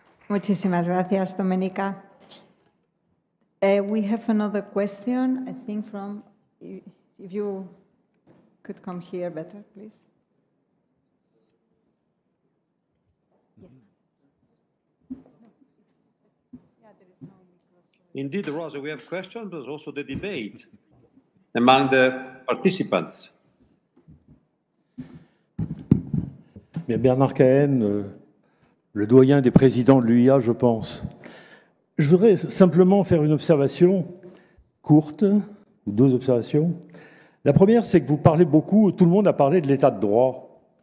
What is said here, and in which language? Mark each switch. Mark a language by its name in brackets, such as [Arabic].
[Spanish] Muchísimas gracias, Domenica. [English] We have another question, I think from, if you could come here better, please. Indeed, Rosa, we have questions, but also the debate among the participants. [French] Bien, Bernard Cahen, le doyen des présidents de l'UIA, je pense. Je voudrais simplement faire une observation courte, ou deux observations. La première, c'est que vous parlez beaucoup, tout le monde a parlé de l'état de droit.